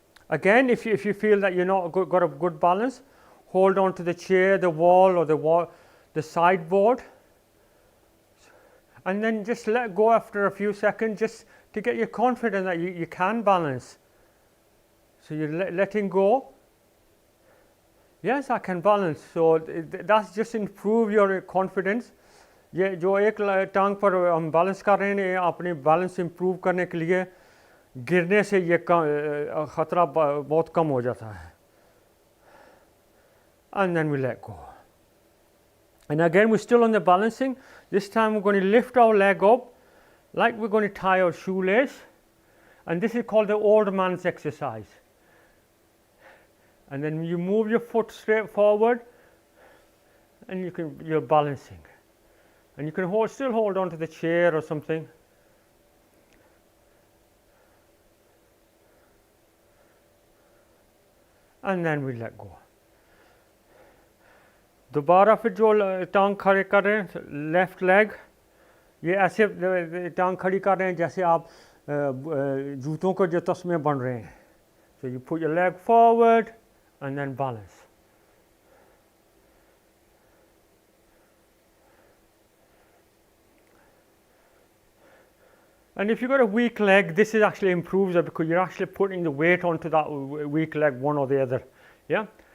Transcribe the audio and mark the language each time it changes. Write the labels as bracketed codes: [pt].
[en] Again, if you feel that you're not got a good balance, hold on to the chair, the wall, or the sideboard, and then just let go after a few seconds, just to get you confident that you can balance. So you're letting go. Yes, I can balance. So that's just improve your confidence. [hi] ये जो एक टांग पर हम balance कर रहे हैं, अपनी बैलेंस improve करने के लिए गिरने से ये खतरा बहुत कम हो जाता है. [en] And then we let go. And again, we're still on the balancing. This time we're going to lift our leg up like we're going to tie our shoelace. And this is called the old man's exercise. And then you move your foot straight forward, and you're balancing. And you can still hold on to the chair or something. And then we let go. [hi] दोबारा फिर जो टांग खड़े कर रहे हैं, left leg, ये ऐसे टांग खड़ी कर रहे हैं जैसे आप जूतों को जो तस्मे बन रहे हैं. [en] So you put your leg forward and then balance. And if you've got a weak leg, this is actually improves it, because you're actually putting the weight onto that weak leg, one or the other. Yeah.